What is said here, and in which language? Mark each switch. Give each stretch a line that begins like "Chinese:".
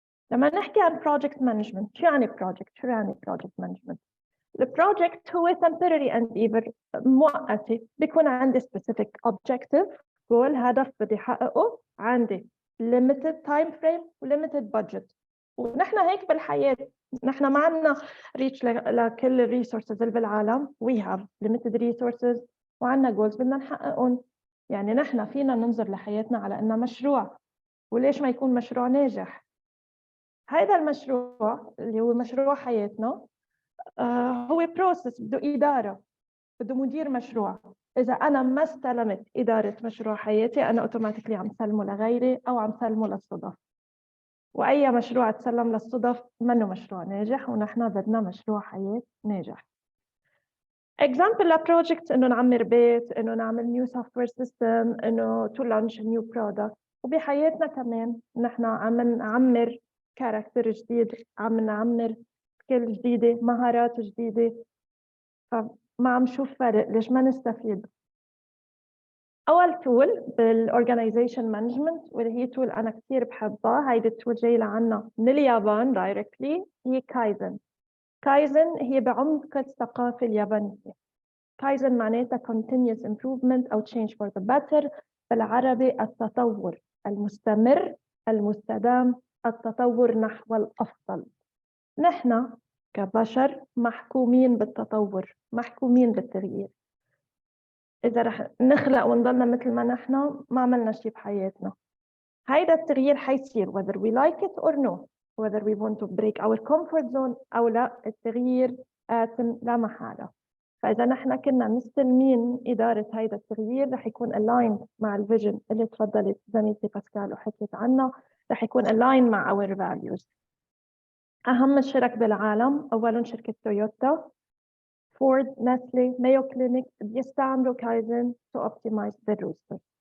Arabic: لما نحكي عن project management شو يعني project management؟ البروجكت هو
English: temporary endeavor
Arabic: مؤقتي بيكون عندي
English: specific objective goal
Arabic: هدف بدي أحققه، عندي
English: limited time frame
Arabic: و
English: limited budget.
Arabic: ونحن هيك بالحياة نحن ما عندنا reach لكل الريسورسز اللي بالعالم.
English: we have limited resources
Arabic: وعندنا
English: goals
Arabic: بدنا نحققهم. يعني نحن فينا ننظر لحياتنا على إنها مشروع، وليش ما يكون مشروع ناجح؟ هذا المشروع اللي هو مشروع حياتنا هو process بده إدارة، بده مدير مشروع. إذا أنا ما استلمت إدارة مشروع حياتي أنا أوتوماتيكلي عم سلمه لغيري أو عم سلمه للصدف، وأي مشروع تسلم للصدف منه مشروع ناجح، ونحن بدنا مشروع حياة ناجح.
English: example
Arabic: لبروجكت إنه نعمر بيت، إنه نعمل
English: new software system،
Arabic: إنه
English: to launch a new product.
Arabic: وبحياتنا كمان نحن عم نعمر كاركتر جديد، عم نعمر سكيل جديدة، مهارات جديدة. فما عم شوف فرق، ليش ما نستفيد؟ أول تول بالorganization management واللي هي تول أنا كثير بحبها، هيدي التول جاي لعنا من اليابان
English: directly،
Arabic: هي كايزن. كايزن هي بعمق الثقافة اليابانية. كايزن معناتها
English: continuous improvement
Arabic: أو
English: change for the better،
Arabic: بالعربي التطور المستمر المستدام، التطور نحو الأفضل. نحن كبشر محكومين بالتطور، محكومين بالتغيير. إذا رح نخلق ونضلنا مثل ما نحن ما عملنا شيء بحياتنا. هيدا التغيير حيصير
English: whether we like it or no، whether we want to break our comfort zone
Arabic: أو لا، التغيير آتم لا محالة. فإذا نحن كنا مستلمين إدارة هيدا التغيير رح يكون aligned مع الفيجن اللي تفضلت زميلتي باسكال وحكيت عنه، رح يكون aligned مع
English: our values.
Arabic: أهم الشرك بالعالم أولاً شركة تويوتا، فورد، نسلي، مايو كلينيك بيستعملوا كايزن
English: to optimize their roster.